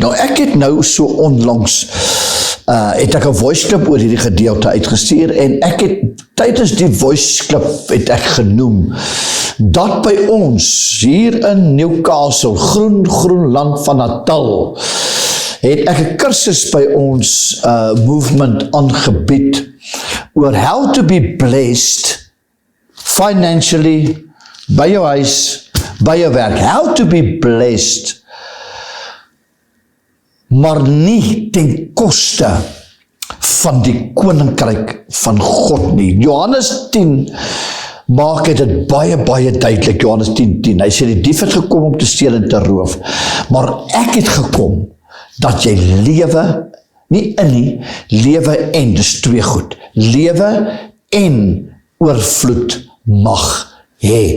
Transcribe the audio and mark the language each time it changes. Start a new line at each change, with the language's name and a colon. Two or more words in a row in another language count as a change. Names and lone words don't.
Afrikaans: Nou ek het nou so onlangs het ek 'n
English: voice clip
Afrikaans: oor hierdie gedeelte uitgestuur en ek het tydens die
English: voice clip
Afrikaans: het ek genoem dat by ons hier in Newcastle, groen land van Natal, het ek 'n kursus by ons movement aangebied oor
English: how to be blessed financially
Afrikaans: by jou huis, by jou werk,
English: how to be blessed,
Afrikaans: maar nie ten koste van die koninkryk van God nie. Johannes 10 maak dit baie duidelik, Johannes 10:10. Hy sê die dief het gekom om te steel en te roof, maar ek het gekom dat jy lewe, nie in nie, lewe en, dis twee goed, lewe en oorvloed mag hê.